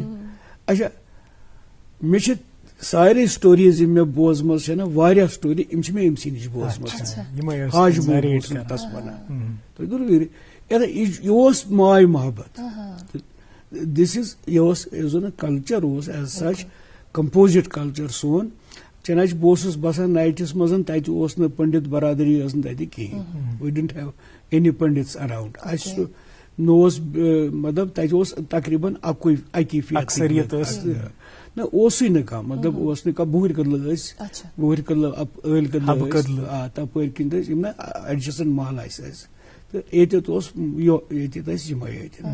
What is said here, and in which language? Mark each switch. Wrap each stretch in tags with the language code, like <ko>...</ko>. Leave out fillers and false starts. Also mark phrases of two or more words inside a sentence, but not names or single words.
<ks>اچھا مےٚ چھِ سارے سٹوریز یِم مےٚ بوزمژ چھےٚ نا واریاہ سٹوری یِم چھِ مےٚ أمسٕے نِش بوزمژ حاج محمد تس ونان. تُہۍ توٚر فِکرِ یہِ اوس ماے محبت.</ks> <en>this is</en> <ks>یہِ اوس یُس زن کلچر اوس</ks> <en>as such composite culture</en> <ks>سون. چنانچہ بہٕ اوسُس بسان نایٹس منٛز تتہِ اوس نہٕ پنڈت برادری ٲس نہٕ تتہِ کِہینۍ.</ks> <en>we didn't have any Pandits around.</en> <ks>اسہِ نہ اوس مطلب تتہِ اوس تقریٖبن اکی اکثریت نہ اوسُے نہٕ کانٛہہ مطلب اوس نہٕ کانٛہہ بُہٕرۍ کدلہٕ ٲسۍ بُہٕرۍ کدلہٕ عٲلۍ کدلہٕ آ تپٲرۍ کِنۍ ٲسۍ یِم نہ ایڈجسٹنٹ محل اسہِ ٲسۍ تہٕ ییٚتٮ۪تھ اوس ییٚتٮ۪تھ ٲسۍ یِمے ییٚتہِ.</ks>